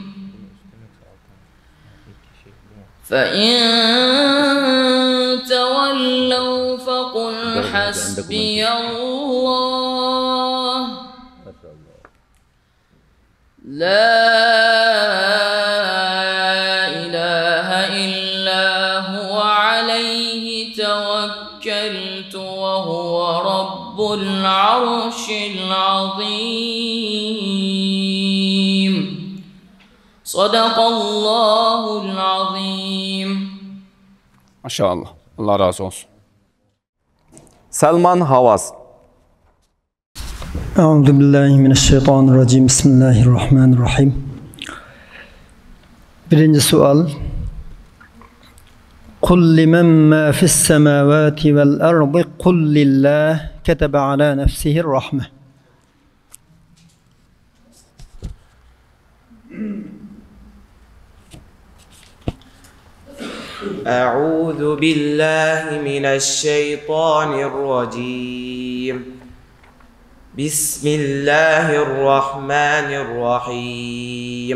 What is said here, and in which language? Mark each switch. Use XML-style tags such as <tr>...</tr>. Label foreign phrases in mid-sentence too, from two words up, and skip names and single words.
<ar>فإن تولوا فقل حسبي الله لا إله إلا هو عليه العرش العظيم. صدق الله العظيم.</ar> <tr>Maşallah. Allah razı olsun. Salman Havas.</tr> <ar>أعوذ بالله من الشيطان الرجيم. بسم الله الرحمن الرحيم.</ar> <tr>Birinci sual.</tr> <ar>قل لمن ما في السماوات والأرض قل لله كتب على نفسه الرحمة. أعوذ بالله من الشيطان الرجيم. بسم الله الرحمن الرحيم.</ar>